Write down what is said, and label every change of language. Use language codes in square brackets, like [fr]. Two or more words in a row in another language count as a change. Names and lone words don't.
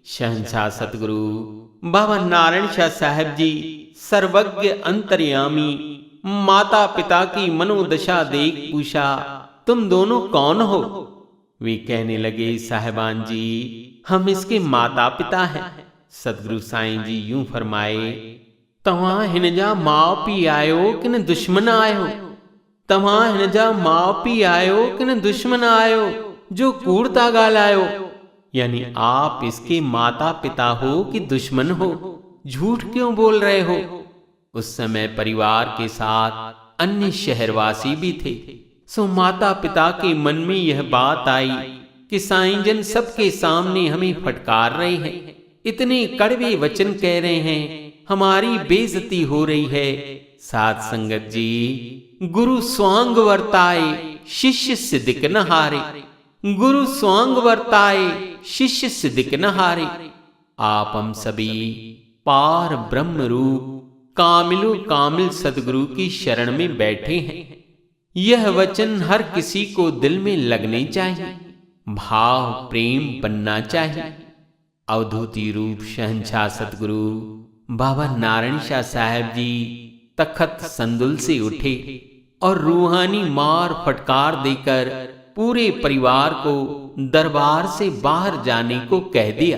[hi] शहंशाह सतगुरु बाबा नारायण शाह साहब जी सर्वज्ञ अंतर्यामी माता पिता की मनोदशा देख पूछा, तुम दोनों कौन हो? वे कहने लगे, साहिबान जी हम इसके माता पिता हैं। [sd] सतगुरु साईं जी यूं फरमाए, तव्हां हिनजा माउ पी आयो कि न दुश्मन आयो? तव्हां हिनजा माउ पी आयो कि न दुश्मन आयो जो कूड़ता गालायो? [hi] यानी आप इसके माता पिता हो कि दुश्मन हो? झूठ क्यों बोल रहे हो? उस समय परिवार के साथ अन्य शहरवासी भी थे। सो माता पिता के मन में यह बात आई कि साईं जन सबके सामने हमें फटकार रहे हैं, इतने कड़वे वचन कह रहे हैं, हमारी बेइज्जती हो रही है। साध संगत जी, गुरु स्वांग वर्ताए शिष्य सिद्धिक न हारे। गुरु स्वांग वर्ताए शिष्य सिद्धिक न हारे। आप हम सभी पार ब्रह्म रूप कामिलो कामिल सदगुरु की शरण में बैठे हैं। यह वचन हर किसी को दिल में लगने चाहिए, भाव प्रेम बनना चाहिए। अवधूति रूप शहंशाह सतगुरु बाबा नारायण शाह साहब जी तखत संदुल से उठे और रूहानी मार फटकार देकर पूरे परिवार को दरबार से बाहर जाने को कह दिया।